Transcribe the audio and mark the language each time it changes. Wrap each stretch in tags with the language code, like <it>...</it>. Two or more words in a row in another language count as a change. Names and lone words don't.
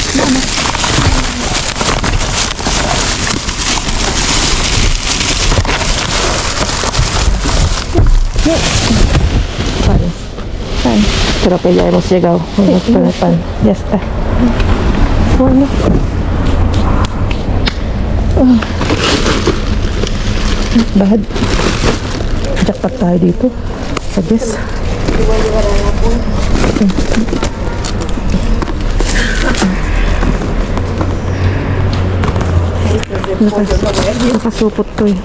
<es>Vale. Creo que ya hemos llegado. Vamos con el pan. Ya está. Bueno. Bahad.</es> <tl>Jackpot tayo dito. Sa guess. Nakasupot to eh.</tl>